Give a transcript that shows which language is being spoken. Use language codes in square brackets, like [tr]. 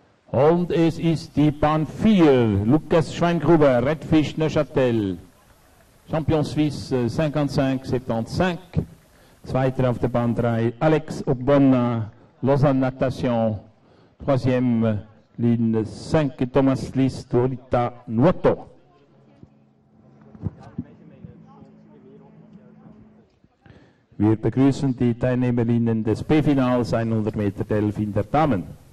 [de] Und es ist die Bahn 4, Lukas Schweingruber, Redfish Neuchâtel, [fr] Champion Suisse [de] 55-75. Zweiter auf der Bahn 3, Alex Ogbonna, Lausanne Natation. [fr] Troisième, Ligne 5, Thomas Lys, Dorita Nuoto. [de] Wir begrüßen die Teilnehmerinnen des B-Finals 100 Meter Delfin der Damen.